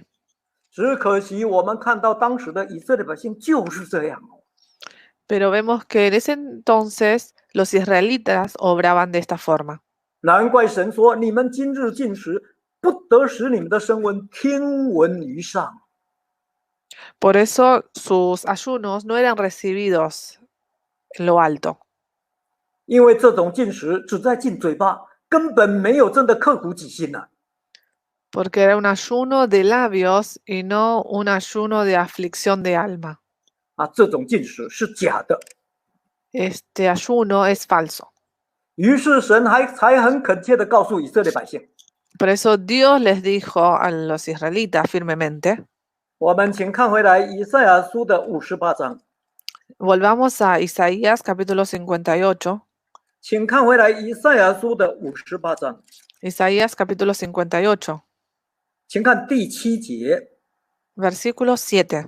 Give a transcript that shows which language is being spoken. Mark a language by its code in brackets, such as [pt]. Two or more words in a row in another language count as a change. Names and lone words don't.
[zh] 只可惜我们看到当时的以色列百姓就是这样。 [es] Pero vemos que en ese entonces los israelitas obraban de esta forma. [zh] 难怪神说：“你们今日进食，不得使你们的声闻听闻于上。” [es] Por eso sus ayunos no eran recibidos en lo alto. [zh] 因为这种进食只在进嘴巴，根本没有真的刻苦己心呐。 [es] Porque era un ayuno de labios y no un ayuno de aflicción de alma. [zh] 这种进食是假的。 [es] Este ayuno es falso. [zh] 于是神才很恳切地告诉以色列百姓。 [es] Por eso Dios les dijo a los israelitas firmemente. [zh] 我们请看回来以赛亚书的58章。 [es] Volvamos a Isaías capítulo 58. [zh] 请看回来以赛亚书的58章。 [es] Isaías capítulo 58. [zh] 请看第7节。 [es] Versículo 7.